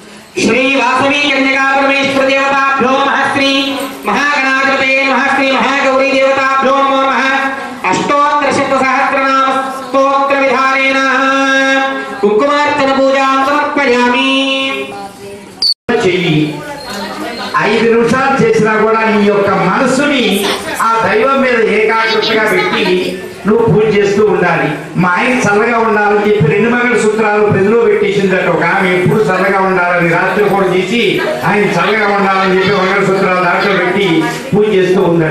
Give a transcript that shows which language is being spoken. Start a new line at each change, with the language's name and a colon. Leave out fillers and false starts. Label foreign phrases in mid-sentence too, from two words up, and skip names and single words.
Sanskrit: श्री वासवी कन्यका परमेश्वर देवताभ्यो नमः श्री महागणाधिपते नमः श्री महागौरी देवताभ्यो नमः अष्टोत्तर शतसहस्रनाम स्तोत्र विधानेन कुंकुमार्चन पूजां समर्पयामि।
Telugu: 5 నిమిషాలు చేసినా కూడా నీ యొక్క మనసుని ఆ దైవం మీద ఏకాగ్రతగా పెట్టి నువ్వు పూజ చేస్తూ ఉండాలి. మా ఆయన చల్లగా ఉండాలని చెప్పి 2 మంగళసూత్రాలు ప్రజలో పెట్టేసిందట. ఒక ఆమె ఎప్పుడు చల్లగా ఉండాలని రాత్రి కూడా చేసి ఆయన చల్లగా ఉండాలని చెప్పి మంగళసూత్రాలు దాంట్లో పెట్టి పూజ చేస్తూ ఉందట.